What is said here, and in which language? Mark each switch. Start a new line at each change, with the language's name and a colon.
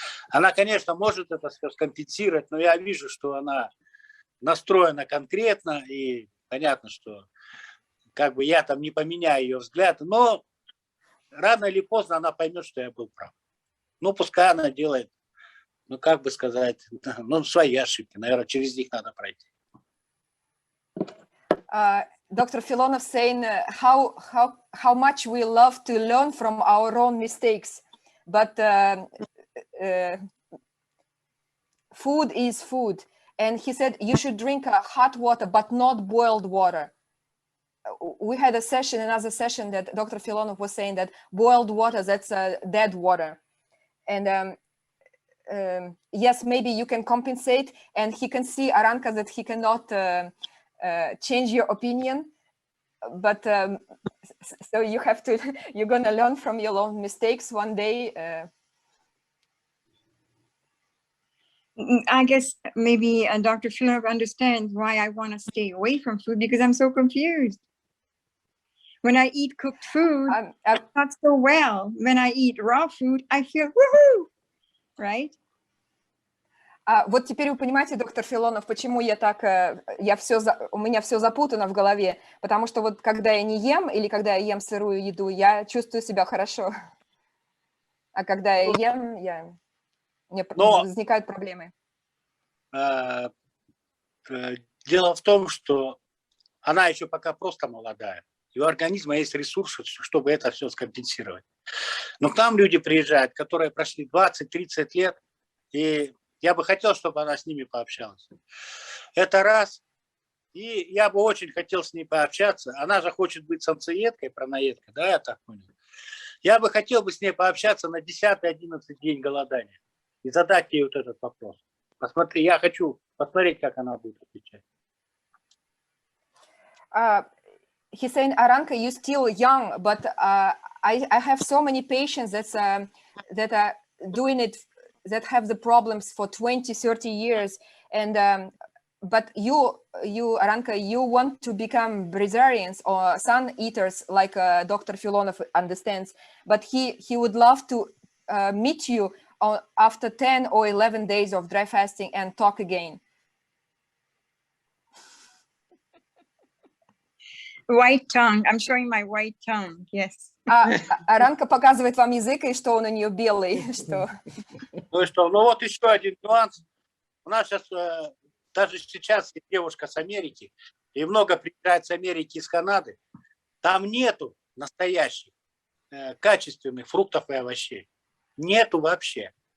Russian: Она, конечно, может это скомпенсировать, но я вижу, что она настроена конкретно, и понятно, что как бы я там не поменяю ее взгляд, но рано или поздно она поймет, что я был прав. Ну, пускай она делает, ну, как бы сказать, ну, свои ошибки. Наверное, через них надо пройти.
English: Dr. Filonov saying how much we love to learn from our own mistakes, but food is food. And he said you should drink hot water, but not boiled water. We had a session, another session, that Dr. Filonov was saying that boiled water, that's dead water. And yes, maybe you can compensate, and he can see, Aranka, that he cannot change your opinion, but so you have to, you're going to learn from your own mistakes one day. I guess maybe Dr. Filonov understands why I want to stay away from food, because I'm so confused. When I eat cooked food, not so well. When I eat raw food, I feel woohoo, right?
Russian: Вот теперь вы понимаете, доктор Филонов, почему я так, у меня все запутано в голове, потому что вот когда я не ем или когда я ем сырую еду, я чувствую себя хорошо, а когда я ем, мне возникают проблемы. Дело в том, что она еще пока просто молодая. И у организма есть ресурсы, чтобы это все скомпенсировать. Но к нам люди приезжают, которые прошли 20-30 лет, и я бы хотел, чтобы она с ними пообщалась. Это раз. И я бы очень хотел с ней пообщаться. Она же хочет быть самцеедкой, праноедкой, да, я так понял. Я бы хотел бы с ней пообщаться на 10-11 день голодания и задать ей вот этот вопрос. Посмотри, я хочу посмотреть, как она будет отвечать.
English: He's saying, Aranka, you're still young, but I have so many patients that are doing it, that have the problems for 20, 30 years. And but you, Aranka, you want to become breatharians or sun eaters, like Dr. Filonov understands. But he would love to meet you after 10 or 11 days of dry fasting and talk again. White tongue. I'm showing my white tongue. Yes.
Russian: Аранка показывает вам язык, и что он у нее белый. Что... Ну и что? Ну вот еще один нюанс. У нас сейчас, даже сейчас есть девушка с Америки, и много приезжает с Америки, из Канады. Там нету настоящих, качественных фруктов и овощей. Нету вообще.